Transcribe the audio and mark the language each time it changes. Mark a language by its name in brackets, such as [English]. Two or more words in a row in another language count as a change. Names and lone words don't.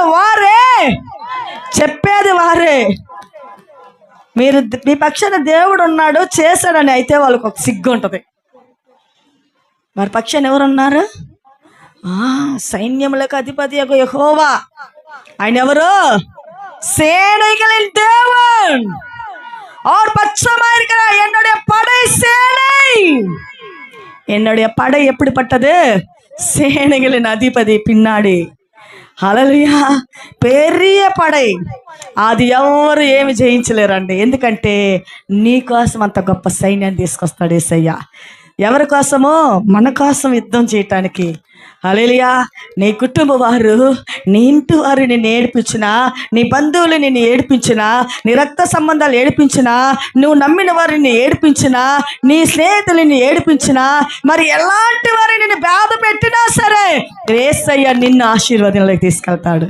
[Telugu] వారే చెప్పేది వారే. మీరు మీ పక్షాన దేవుడు ఉన్నాడు చేశాడని అయితే వాళ్ళకు ఒక సిగ్గు ఉంటుంది. మరి పక్షాన ఎవరున్నారు? సైన్యములకు అధిపతి యెహోవా. ఆయన ఎవరు? [Tamil] சேனைகளின் தேவன். அவர் பட்சமா இருக்கிறார். என்னுடைய படை சேனை. என்னுடைய படை எப்படி பட்டது? சேனைகளின் அதிபதி பின்னாடி. హల్లెలూయా. பெரிய படை. [Telugu] అది ఎవరు ఏమి జయించలేరండి. ఎందుకంటే నీ కోసం అంత గొప్ప సైన్యాన్ని తీసుకొస్తాడు యేసయ్య. ఎవరి కోసమో? మన కోసం యుద్ధం చేయటానికి. హల్లెలూయా. నీ కుటుంబ వారు, నీ ఇంటి వారు నిన్ను ఏడిపించినా, నీ బంధువులు నిన్ను ఏడిపించినా, నీ రక్త సంబంధాలు ఏడిపించినా, నువ్వు నమ్మిన వారిని ఏడిపించినా, నీ స్నేహితులు నిన్ను ఏడిపించినా, మరి ఎలాంటి వారు నిన్ను బాధ పెట్టినా సరే యేసయ్య నిన్ను ఆశీర్వాదంలోకి తీసుకెళ్తాడు.